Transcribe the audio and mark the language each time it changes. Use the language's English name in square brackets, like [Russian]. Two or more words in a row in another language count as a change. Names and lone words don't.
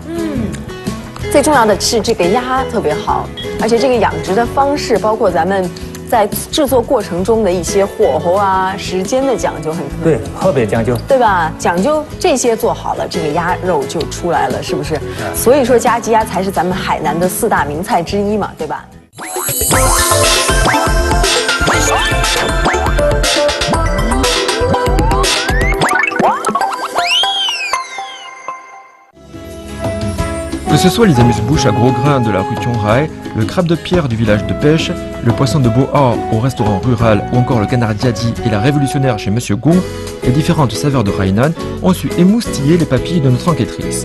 [Chinese] 最重要的是这个鸭特别好，而且这个养殖的方式，包括咱们在制作过程中的一些火候啊、时间的讲究很特别。对，特别讲究，对吧？讲究这些做好了，这个鸭肉就出来了，是不是？所以说家鸡鸭才是咱们海南的4大名菜之一嘛，对吧？ [French] Que ce soit les amuse-bouches à gros grains de la rue Tiongrai, le crabe de pierre du village de pêche, le poisson de Bohor au restaurant rural ou encore le canard Diadi et la révolutionnaire chez Monsieur Gong, les différentes saveurs de Hainan ont su émoustiller les papilles de notre enquêtrice.